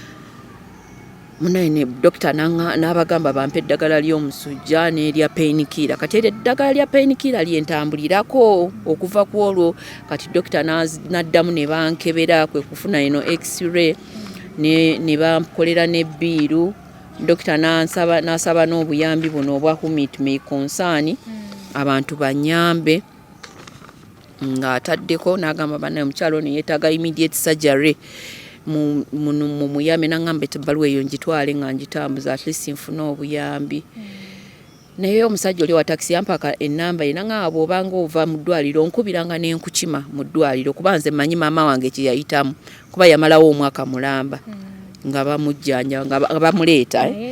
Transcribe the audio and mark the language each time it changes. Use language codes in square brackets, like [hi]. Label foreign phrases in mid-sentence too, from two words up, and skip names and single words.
[lg] munaye ne dokita n'abagamba bampe eddagala ly'omusujja n'erya painkiller kati eryo eddagala lya painkiller lyentambulirako okuva ku olwo kati dokita n'addamu ne bankebera kwe kufuna eno x-ray ne bamkolera n'ebbiiru dokita n'asaba n'obuyambi buno obwa commit me concern abantu banyambe ng'ataddeko n'agamba bannaye omukyalo ne yeetaaga [en] immediate surgery [lg] muyambe n'aŋŋamba ebbaluwa eyo ngitwale nga ngitambuza [en] at least [lg] nfune obuyambi naye omusajja oli wa takisi yampaka ennamba ye n'aŋŋamba bw'obanga ova mu ddwaliro nkubiranga n'enkukima mu ddwaliro kuba nze mmanyi maama wange kye yayitamu kuba yamalawo omwaka mulamba nga bamujjanja nga bamuleeta